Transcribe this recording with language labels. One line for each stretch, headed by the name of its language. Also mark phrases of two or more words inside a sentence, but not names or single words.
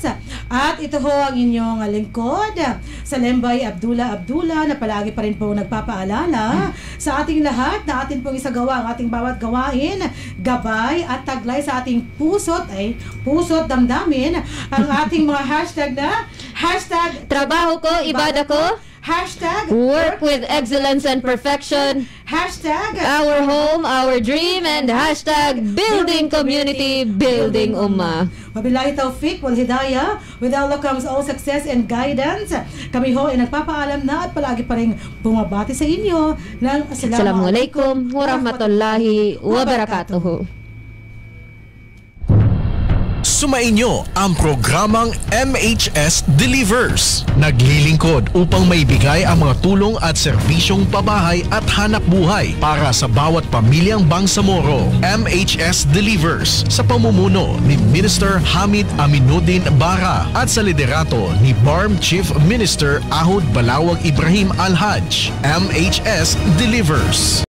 Filipino: At ito ho ang inyong lingkod, Salembay Abdullah na palagi pa rin po nagpapaalala sa ating lahat na atin pong isagawa ang ating bawat gawain, gabay at taglay sa ating puso't damdamin ang ating mga hashtag na Trabaho ko, ibada ko,
English: Work with excellence and perfection, Our home, our dream, and Building community, building ummah.
Arabic: وبالله التوفيق والهداية.
English: With Allah comes all success and guidance.
Filipino: Kami ho ay nagpapaalam na at palagi pa rin bumabati sa inyo ng
Arabic: السلام عليكم ورحمة الله وبركاته.
Filipino: Sumainyo ang programang MHS Delivers. Naglilingkod upang maibigay ang mga tulong at serbisyong pabahay at hanap buhay para sa bawat pamilyang Bangsamoro. MHS Delivers sa pamumuno ni Minister Hamid Aminuddin Bara at sa liderato ni BARM Chief Minister Ahud Balawag Ibrahim Al-Hajj. MHS Delivers.